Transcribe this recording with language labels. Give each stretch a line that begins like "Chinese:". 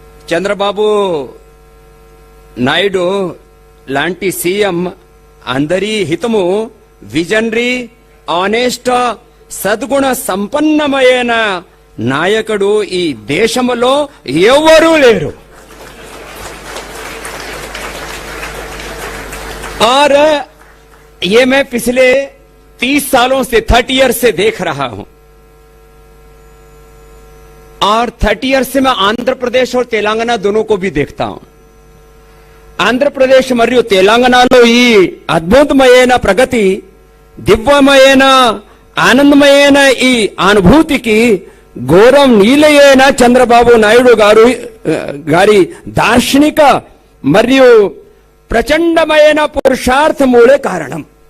Telugu: चंद्रबाबू నాయుడు లాంటి సీఎం అందరి హితము, visionary, honest, సద్గుణ సంపన్నమైన నాయకుడు ఈ దేశంలో ఎవరూ లేరు.
Hindi: और ये मैं पिछले 30 सालों से, 30 ईयर से देख रहा हूं. और 30 ईयर से मैं आंध्र प्रदेश और तेलंगाना दोनों को भी देखता हूं.
Telugu: ఆంధ్రప్రదేశ్ మరియు తెలంగాణలో ఈ అద్భుతమైన ప్రగతి, దివ్యమైన ఆనందమైన ఈ అనుభూతికి గౌరవనీయులైన చంద్రబాబు నాయుడు గారి దార్శనిక మరియు ప్రచండమైన పురుషార్థమూలే కారణం।